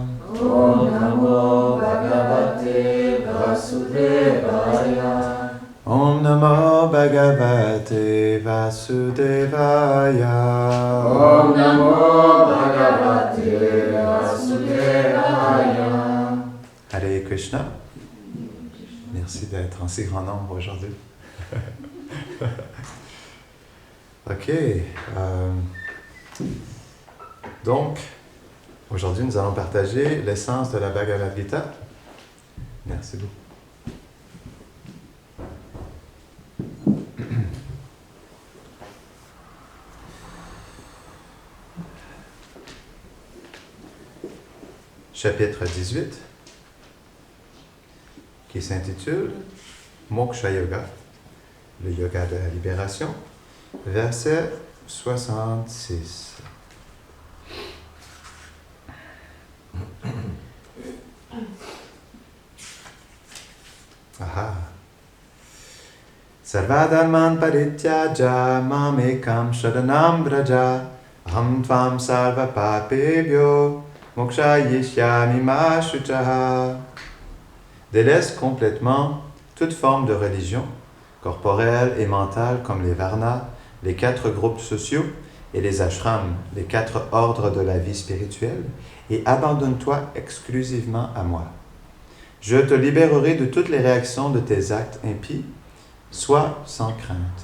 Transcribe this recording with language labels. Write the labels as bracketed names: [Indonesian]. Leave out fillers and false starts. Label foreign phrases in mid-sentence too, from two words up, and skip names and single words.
[Sanskrit] Om Namo Bhagavate Vasudevaya. Om Namo Bhagavate Vasudevaya. Om Namo Bhagavate Vasudevaya. [French] Hare Krishna. Merci d'être en si grand nombre aujourd'hui. Ok. Donc, aujourd'hui, nous allons partager l'essence de la Bhagavad Gita. Merci beaucoup. Chapitre 18, qui s'intitule Moksha Yoga, le yoga de la libération, verset 66. Aha. [Sanskrit] Sarvadharman parityaja mamekam sharanam vraja aham tvam sarva papebhyo mokshayishyami ma shuchaha. [French] Délaisse complètement toute forme de religion, corporelle et mentale comme les varnas, les 4 groupes sociaux et les ashrams, les 4 ordres de la vie spirituelle, et abandonne-toi exclusivement à moi. Je te libérerai de toutes les réactions de tes actes impies, sois sans crainte.